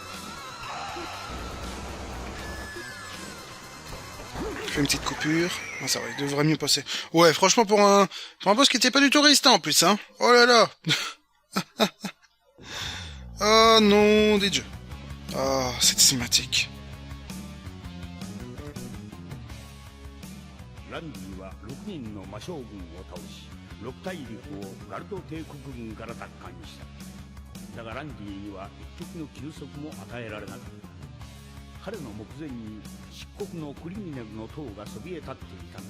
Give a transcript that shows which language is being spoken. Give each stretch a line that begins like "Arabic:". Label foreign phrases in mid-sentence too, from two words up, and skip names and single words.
French: Je fais une petite coupure. Ah, ça va, il devrait mieux passer. Ouais, franchement, pour un boss qui était pas du tout résistant en plus, hein. Oh là là. Oh non, des dieux. Ah, cette cinématique.
Japanese: ランディは6人の魔将軍を倒し6大陸をガルド帝国軍から奪還した。だがランディには一時の休息も与えられなかった。彼の目前に漆黒のクリミネルの塔がそびえ立っていたの。